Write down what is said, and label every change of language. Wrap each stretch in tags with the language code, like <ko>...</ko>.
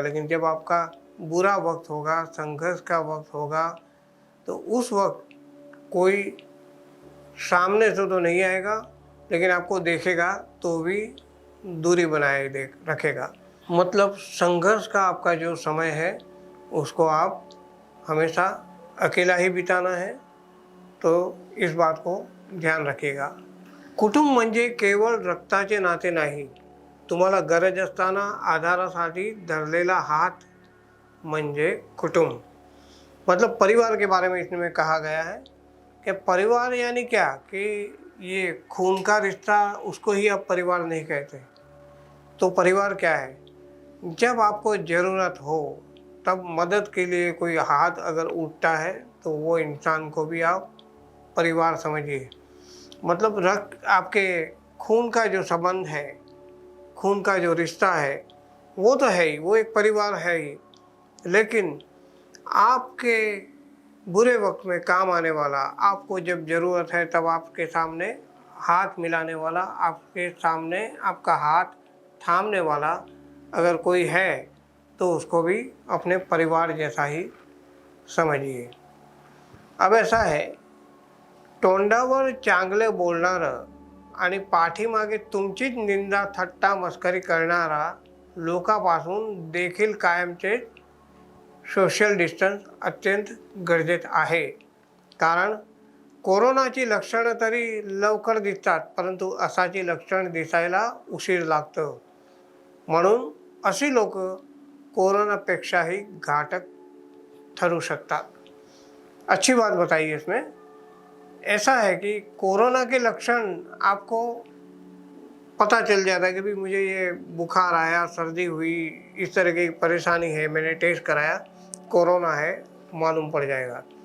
<hi>लेकिन जब आपका बुरा वक्त होगा, संघर्ष का वक्त होगा, तो उस वक्त कोई सामने से तो नहीं आएगा, लेकिन आपको देखेगा तो भी दूरी बनाए रखेगा। मतलब संघर्ष का आपका जो समय है उसको आप हमेशा अकेला ही बिताना है। तो इस बात को ध्यान रखिएगा।</hi> <mr>कुटुंब म्हणजे केवळ रक्ताचे नाते नाही, तुम्हाला गरज असताना आधारासाठी धरलेला हात म्हणजे कुटुंब।</mr> <hi>मतलब परिवार के बारे में इसमें कहा गया है कि परिवार यानी क्या, कि ये खून का रिश्ता, उसको ही आप परिवार नहीं कहते। तो परिवार क्या है, जब आपको ज़रूरत हो तब मदद के लिए कोई हाथ अगर उठता है तो वो इंसान को भी आप परिवार समझिए। मतलब आपके खून का जो संबंध है, खून का जो रिश्ता है, वो तो है ही, वो एक परिवार है ही। लेकिन आपके बुरे वक्त में काम आने वाला, आपको जब ज़रूरत है तब आपके सामने हाथ मिलाने वाला, आपके सामने आपका हाथ थामने वाला अगर कोई है तो उसको भी अपने परिवार जैसा ही समझिए।</hi> <mr>अब ऐसा है, तोंडावर चांगले बोलणारं आणि पाठीमागे तुमचीच निंदा थट्टा मस्करी करणारा लोकांपासून देखील कायमचे सोशल डिस्टन्स अत्यंत गरजेचं आहे। कारण कोरोनाची लक्षणं तरी लवकर दिसतात, परंतु असाची लक्षण दिसायला उशीर लागतो. म्हणून अशी लोक कोरोनापेक्षाही घातक ठरू सकता.</mr> <hi>अच्छी बात बताइए इसमें, ऐसा है कि कोरोना के लक्षण आपको पता चल जाता है कि भाई मुझे ये बुखार आया, सर्दी हुई, इस तरह की परेशानी है, मैंने टेस्ट कराया, कोरोना है, मालूम पड़ जाएगा.</hi>